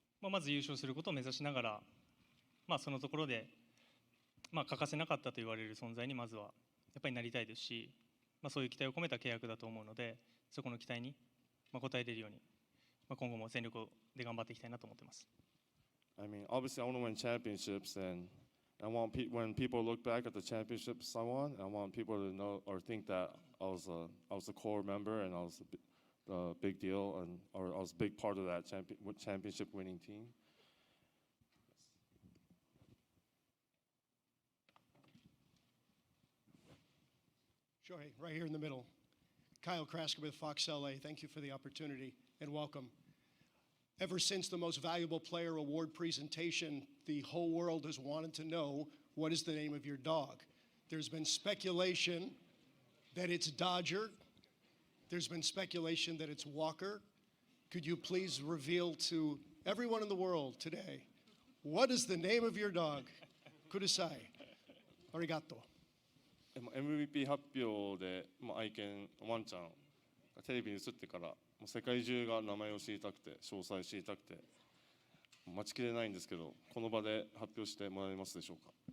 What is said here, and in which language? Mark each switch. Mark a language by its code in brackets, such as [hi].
[ja] まず優勝することを目指しながら、そのところで、欠かせなかったと言われる存在にまずはやっぱりなりたいですし、そういう期待を込めた契約だと思うので、そこの期待に応えれるように、今後も全力で頑張っていきたいなと思っています。 [en] I mean, obviously, I want to win championships, and I want when people look back at the championships I won, I want people to know or think that I was a core member and I was a big deal, and or I was a big part of that championship winning team. Shohei, right here in the middle. Kyle Krasker with Fox LA. Thank you for the opportunity and welcome. Ever since the Most Valuable Player Award presentation, the whole world has wanted to know what is the name of your dog. There's been speculation that it's Dodger. There's been speculation that it's Walker. Could you please reveal to everyone in the world today, what is the name of your dog? [ja] Kudasai. Arigato. MVP 発表で、愛犬ワンちゃんがテレビに映ってから、世界中が名前を知りたくて、詳細知りたくて、待ちきれないんですけど、この場で発表してもらえますでしょうか。